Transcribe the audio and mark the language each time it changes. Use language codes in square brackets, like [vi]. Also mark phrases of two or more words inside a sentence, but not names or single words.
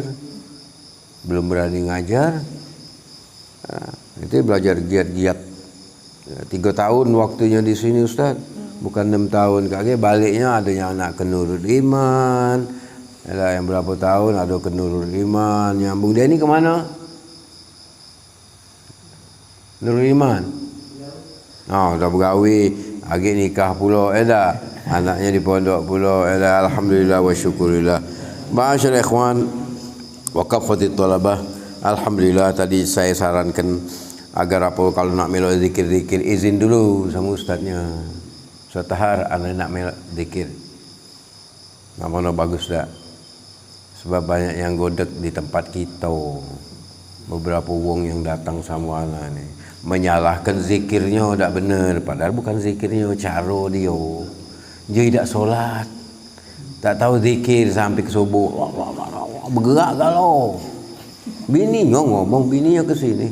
[ms] Belum berani ngajar. Itu belajar giat-giat. 3 tahun waktunya di sini Ustaz. Bukan 6 tahun. Kakek baliknya ada yang anak ke Nurul Iman. Yang berapa tahun ada ke Nurul Iman. Nyambung dia ni ke mana? Nurul Iman. Oh, dah bergawi. Agak nikah pula. Dah. Anaknya di pondok pula. Dah. [ar] الحمد لله والشكر لله. معشر الإخوان. وكافة الطلبة. [ms] Alhamdulillah tadi saya sarankan agar apa kalau nak melok zikir-zikir izin dulu sama ustaznya. Suatu hari anak nak melok zikir. Namanya bagus tak? Sebab banyak yang godek di tempat kita. Beberapa wong yang datang sama anak ni menyalahkan zikirnya tak benar, padahal bukan zikirnya, cara dia. Dia tidak solat. Tak tahu zikir sampai ke subuh. Bergerak galau. Bininya ngomong, bininya ke sini.